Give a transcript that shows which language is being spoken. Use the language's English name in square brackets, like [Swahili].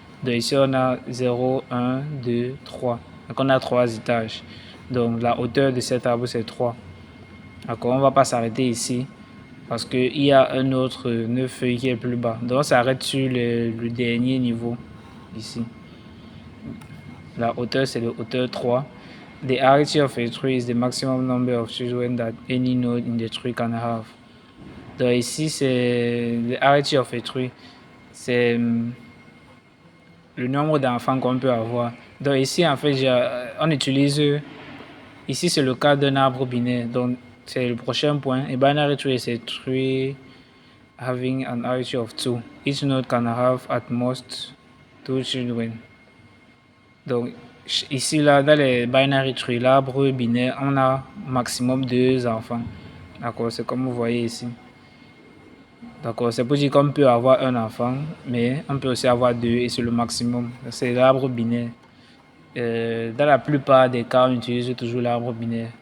[French] Donc ici, on a 0, 1, 2, 3. Donc, on a 3 étages. Donc, la hauteur de cet arbre, c'est 3. D'accord, on ne va pas s'arrêter ici parce qu'il y a un autre nœud feuille qui est plus bas. Donc, on s'arrête sur le dernier niveau, ici. La hauteur, c'est la hauteur 3. [English] The arity of a tree is the maximum number of children that any node in the tree can have. [French] Donc ici, c'est [English] the arity of a tree. [French] C'est le nombre d'enfants qu'on peut avoir. Donc ici, en fait, on utilise... Ici, c'est le cas d'un arbre binaire. Donc, c'est le prochain point. [English] A binary tree is a tree having an arity of 2. Each node can have at most 2 children. [French] Donc, ici, là, dans les binary trees, l'arbre binaire, on a maximum 2 enfants. D'accord, c'est comme vous voyez ici. D'accord, c'est pour dire qu'on peut avoir un enfant, mais on peut aussi avoir 2 et c'est le maximum. C'est l'arbre binaire. Dans la plupart des cas, on utilise toujours l'arbre binaire.